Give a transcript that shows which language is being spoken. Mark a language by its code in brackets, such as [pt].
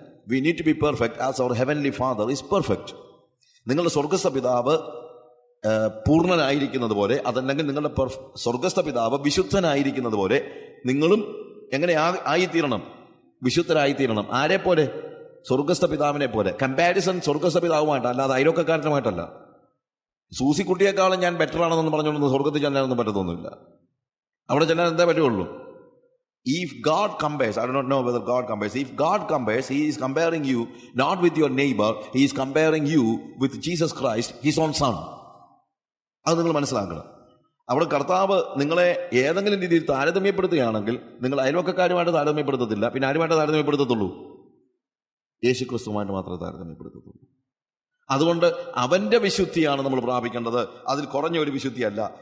[en] We need to be perfect as our heavenly father is perfect. [ml] നിങ്ങളുടെ സ്വർഗസ്ഥ പിതാവ് പൂർണ്ണനായിരിക്കുന്നത് പോലെ, അതല്ലെങ്കിൽ നിങ്ങളുടെ സ്വർഗസ്ഥ പിതാവ് വിശുദ്ധനായിരിക്കുന്നത് പോലെ നിങ്ങളും എങ്ങനെ ആയിത്തീരണം? വിശുദ്ധരായിത്തീരണം. ആരെ പോലെ? സ്വർഗസ്ഥ പിതാവിനെ പോലെ. കമ്പാരിസൺ സ്വർഗസ്ഥ പിതാവുമായിട്ടല്ല, അല്ലാതെ അയലോക്കക്കാരനുമായിട്ടല്ല. സൂസിക്കുട്ടിയെക്കാളും ഞാൻ ബെറ്റർ ആണെന്ന് പറഞ്ഞുകൊണ്ടൊന്നും സ്വർഗത്തിൽ ചെല്ലാനൊന്നും പറ്റത്തൊന്നുമില്ല. അവിടെ ചെല്ലാൻ എന്താ പറ്റുള്ളൂ? [en] If God compares, I do not know whether God compares. If God compares, He is comparing you not with your neighbor, He is comparing you with Jesus Christ, His own Son. [ml] അത് നിങ്ങൾ മനസ്സിലാക്കണം. അവിടെ കർത്താവ് നിങ്ങളെ ഏതെങ്കിലും രീതിയിൽ താരതമ്യപ്പെടുത്തുകയാണെങ്കിൽ നിങ്ങൾ അയൽവക്കക്കാരുമായിട്ട് താരതമ്യപ്പെടുത്തത്തില്ല. പിന്നെ ആരുമായിട്ട് താരതമ്യപ്പെടുത്തത്തുള്ളൂ? യേശുക്രിസ്തുവുമായിട്ട് മാത്രമേ താരതമ്യപ്പെടുത്തത്തുള്ളൂ. അതുകൊണ്ട് അവന്റെ വിശുദ്ധിയാണ് നമ്മൾ പ്രാപിക്കേണ്ടത്. അതിൽ കുറഞ്ഞ ഒരു വിശുദ്ധിയല്ല.